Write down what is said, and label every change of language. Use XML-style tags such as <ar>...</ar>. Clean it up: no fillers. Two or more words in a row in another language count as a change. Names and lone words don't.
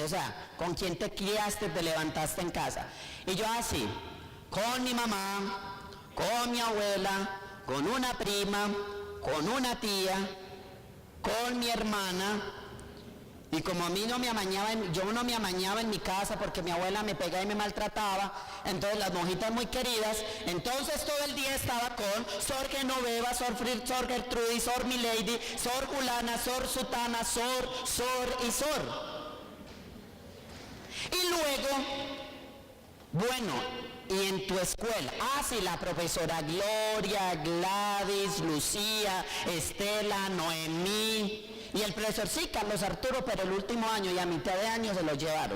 <es>O sea, ¿con quién te criaste, te levantaste en casa? Y yo así, con mi mamá, con mi abuela, con una prima, con una tía. con mi hermana, y como a mí no me amañaba, yo no me amañaba en mi casa porque mi abuela me pegaba y me maltrataba, entonces las monjitas muy queridas, entonces todo el día estaba con Sor Genoveva, Sor Gertrudis, Sor Milady, Sor Julana, Sor Sutana, Sor y Sor. Y luego, bueno, y en tu escuela, sí, la profesora Gloria, Gladys, Lucía, Estela, Noemí, y el profesor sí, Carlos Arturo, pero el último año y a mitad de año se lo llevaron.</es>